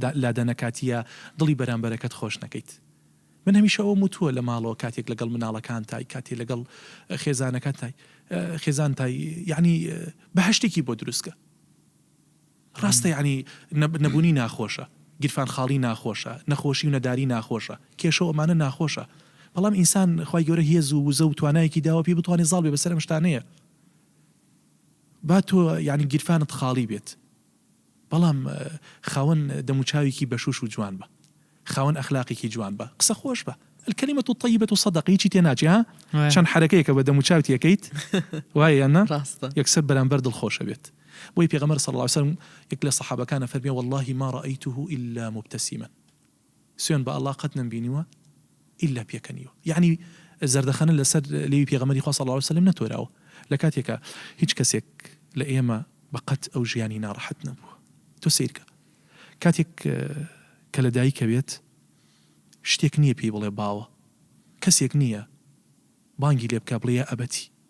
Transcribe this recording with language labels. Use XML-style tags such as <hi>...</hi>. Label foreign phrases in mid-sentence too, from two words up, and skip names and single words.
<ckb>لەم لادانە کاتیە دڵی بەرامبەرەکەت خۆش نەکەیت من هەمیشە ئەوە وتووە لە ماڵەوە کاتێک لەگەڵ مناڵەکان تای کاتێک لەگەڵ خێزانەکان تای خێزان تای یعنی بەهشتێکی بۆ دروستکە ڕاستە یعنی نەبوونی ناخۆشە گیرفان خاڵی ناخۆشە نەخۆشی و نەداری ناخۆشە کێشە ئەمانە ناخۆشە بەڵام ئینسان خوای گەورە هێز و وزە و توانایەکی داوە پێی بتوانێت زاڵ بێ بەسەر ئەم شتانەیە با تۆ یعنی گیرفانت خاڵی بێت بەڵام خاوەن دەموچاوێکی بەشوش و جوان بە خاوەن ئەخلاقێکی جوان بە قسە خۆش بە</ckb> <ar>الكلمة الطيبة صدقة</ar> <ckb>هیچی تێناچی ها چەند حرەکەیەکە بە دەموچاوت یەکەیت وایە نا یەکسەر بەرامبەر دڵخۆشە بێت بۆی پێغەمبەر</ckb> <ar>صلی الله عليه وسلم</ar> <ckb>یەک لە سەحابەکانە فەرمێ</ckb> <ar>والله ما رأيته إلا مبتسما</ar> <ckb>سوێن بە ئەڵڵا قەت نەمبینیوە إلا پێکەنیوە یعنی زەردەخەنە لەسەر لێوی پێغەمبەری خوا</ckb> <ar>صلی الله عليه وسلم</ar> <ckb>نەتۆراوە لە کاتێکە هیچ کەسێک لە ئێمە بەقەت ئەو ژیانی ناڕەحەت نەبووە تۆ سیرکە کاتێک کە لە دایکە بێت شتێک نییە پێی بڵێ باوە کەسێک نییە بانگی لێ بکە بڵێ ئەبەتی</ckb>